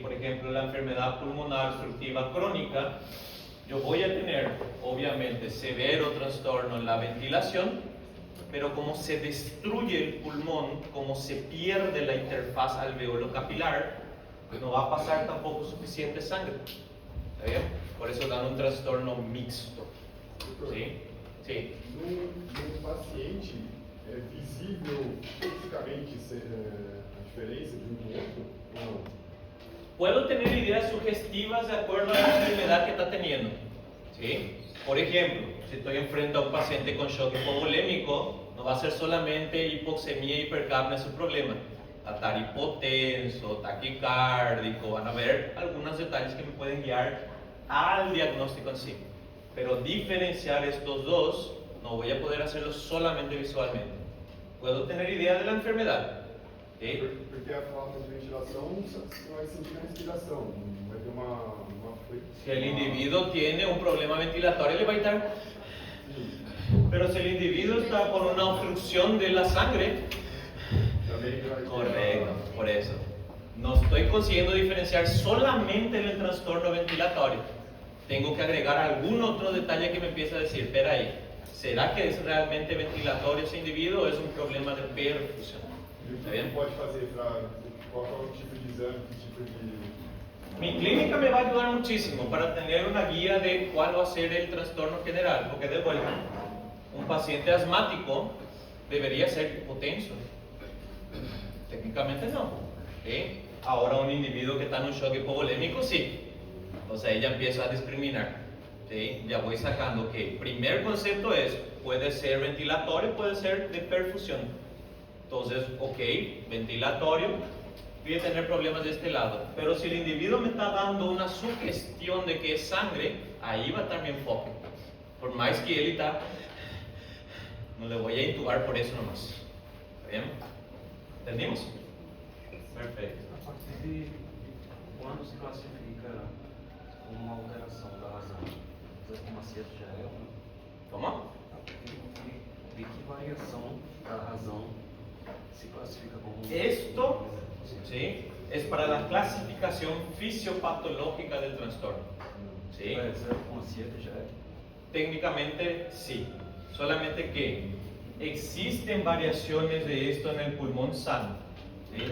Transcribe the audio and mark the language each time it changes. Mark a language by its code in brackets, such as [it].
[es] Por ejemplo, la enfermedad pulmonar obstructiva crónica, yo voy a tener obviamente severo trastorno en la ventilación, pero como se destruye el pulmón, como se pierde la interfaz alveolo-capilar, pues no va a pasar tampoco suficiente sangre. ¿Está bien? Por eso dan un trastorno mixto. ¿Sí? Sí. [pt] No paciente, é visível fisicamente a diferença de para outro? Ou não? [es] Puedo tener ideas sugestivas de acuerdo a la enfermedad que está teniendo. ¿Sí? Por ejemplo, si estoy enfrente a un paciente con shock hipovolémico, no va a ser solamente hipoxemia y hipercapnia su problema. Va a estar hipotenso, taquicárdico, van a haber algunos detalles que me pueden guiar al diagnóstico en sí. Pero diferenciar estos dos, no voy a poder hacerlo solamente visualmente. Puedo tener idea de la enfermedad. ¿Sí? [pt] Porque a falta de ventilação não vai sentir a respiração, vai ter uma [es] Si el individuo tiene un problema ventilatorio, le va a estar. Pero si el individuo está con una obstrucción de la sangre, correcto, por eso. No estoy consiguiendo diferenciar solamente el trastorno ventilatorio. Tengo que agregar algún otro detalle que me empiece a decir, espera ahí, ¿será que es realmente ventilatorio ese individuo o es un problema de perfusión? [pt] E o Tá que vendo? você pode fazer para... Qual é o tipo de exame, que tipo de... [es] Mi clínica me va a ayudar muchísimo para tener una guía de cuál va a ser el trastorno general, porque de vuelta, un paciente asmático debería ser hipotenso. Técnicamente no. ¿Sí? Ahora un individuo que está en un shock hipovolémico, sí. O sea, ella empieza a discriminar. ¿Sí? Ya voy sacando que el primer concepto es, puede ser ventilatorio, puede ser de perfusión. Entonces, ok, ventilatorio, voy a tener problemas de este lado. Pero si el individuo me está dando una sugestión de que es sangre, ahí va a estar mi enfoque. Por más que él está, no le voy a intubar por eso nomás. ¿Está bien? ¿Entendimos? Perfecto. [pt] A partir de quando se classifica como uma alteração da razão? 0,7 já é uma. [es] ¿Cómo? [pt] A partir de que variação da razão se classifica como uma. [es] Esto, ¿sí?, es para la clasificación fisiopatológica del trastorno. ¿Sí? [pt] 0,7 já é? [es] Técnicamente sí, solamente que existen variaciones de esto en el pulmón sano. ¿Sí?